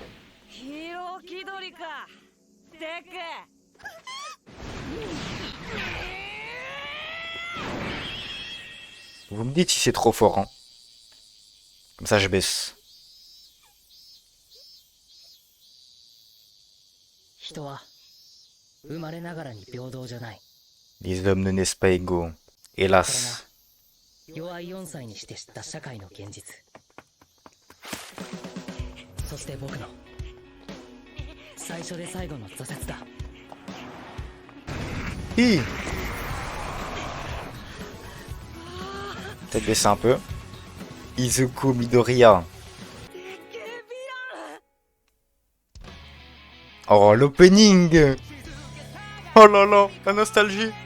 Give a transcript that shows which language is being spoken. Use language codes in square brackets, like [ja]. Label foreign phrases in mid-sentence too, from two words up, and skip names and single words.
[fr] Vous me dites si c'est trop fort, hein. Comme ça, je baisse. Les hommes ne naissent pas égaux. Hélas. [ja] 弱い4歳にして知った社会の現実。そして僕の最初で最後の挫折だ。 [fr] Hi. Peut-être baisser un peu. Izuku Midoriya. Oh, l'opening. Oh là là, la nostalgie.